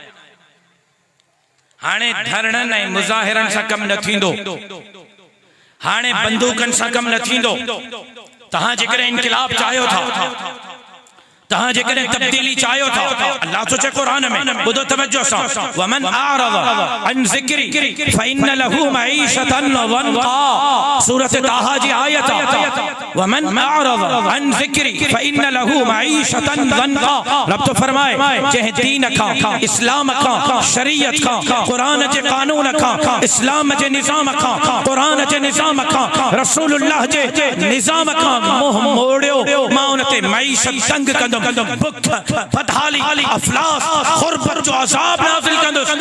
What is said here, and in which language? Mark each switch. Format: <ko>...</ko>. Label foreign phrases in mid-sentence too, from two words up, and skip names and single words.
<sd>हाणे धरणनि ऐं मुज़ाहिरनि सां कमु न थींदो, हाणे बंदूकनि सां कमु न थींदो। तहां जेकॾहिं इनक़िलाब चाहियो था, तहां जेकॾहिं तब्दीली चाहियो था, अल्लाह तो चए क़ुरान में, ॿुधो तवज्जो सां,</sd> <ar>ومن أعرض عن ذكري فإن له معيشة ضنكا,</ar> <sd>सूरत ताहा जी आयत,</sd> <ar>ومن أعرض عن ذكري فإن له معيشة ضنكا.</ar> <sd>रब तो फरमाए जंहिं दीन खां, इस्लाम खां, शरीयत खां, क़ुरान जे कानून खां, इस्लाम जे निज़ाम खां, क़ुरान जे निज़ाम खां, रसूलुल्लाह जे निज़ाम खां मुंह मोड़ियो, मां उन ते मईशत तंग कंदुमि, बुख, बदहाली, अफलास, खुरबत जो अज़ाब नाज़िल कंदुसि।</sd>